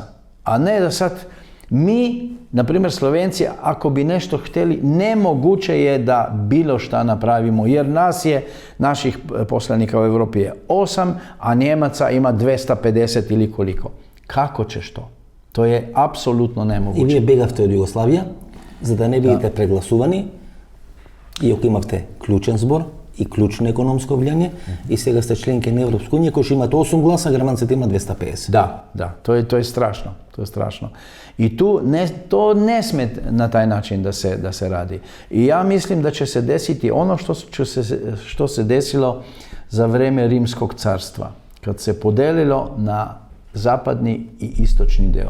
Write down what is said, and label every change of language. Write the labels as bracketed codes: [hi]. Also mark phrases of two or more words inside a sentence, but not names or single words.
[sr] A ne da sad mi, na primjer Slovenci, ako bi nešto htjeli, nemoguće je da bilo šta napravimo, jer naših poslanika u Europi je 8, a Njemaca ima 250 ili koliko. Kako ćeš to? To je apsolutno nemoguće. [mk] И вие бегавте од Југославија, за да не бидете прегласувани, иако имавте клучен збор и клучно економско влијание, и сега сте членки на Европска унија, кој што имате 8 гласа, германците имат 250. [sr] Da, to je strašno. To je strašno. I to ne sme na taj način da se radi. I ja mislim da će se desiti ono što se desilo za vreme Rimskog carstva, kad se podelilo na zapadni i istočni deo.